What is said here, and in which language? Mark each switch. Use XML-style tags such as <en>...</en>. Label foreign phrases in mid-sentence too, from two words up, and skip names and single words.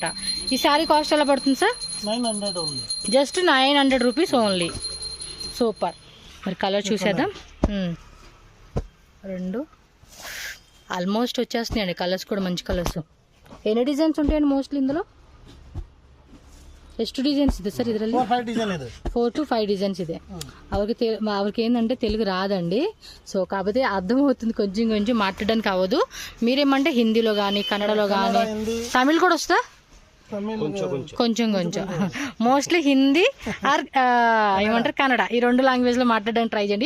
<te>ఈ</te> <en>saree cost</en> <te>ఎలా పడుతుంది సార్? 900 ఓన్లీ.</te> <en>just 900 rupees only. super.</en> <te>మరి కలర్ చూసేద్దాం. 2 ఆల్మోస్ట్ వచ్చేస్తున్నాయండి కలర్స్ కూడా, మంచి కలర్స్. ఎన్ని డిజైన్స్ ఉంటాయండి మోస్ట్లీ ఇందులో?</te> <kn>ಎಷ್ಟು ಡಿಸೈನ್ಸ್ ಇದೆ ಸರ್ ಇದರಲ್ಲಿ?</kn> <te>4 to 5 డిజైన్స్</te> <kn>ಇದೆ. ಅವ್ರಿಗೆ</kn> <te>ఏంటంటే తెలుగు రాదండి. సో కాకపోతే అర్థమవుతుంది, కొంచెం మాట్లాడడానికి అవ్వదు. మీరేమంటే హిందీలో కానీ కన్నడలో కానీ తమిళ్ కూడా వస్తా? తమిళ్ కొంచెం మోస్ట్లీ హిందీ ఆర్ ఏమంటారు కన్నడ, ఈ 2 లాంగ్వేజ్లో మాట్లాడడానికి ట్రై చేయండి.</te>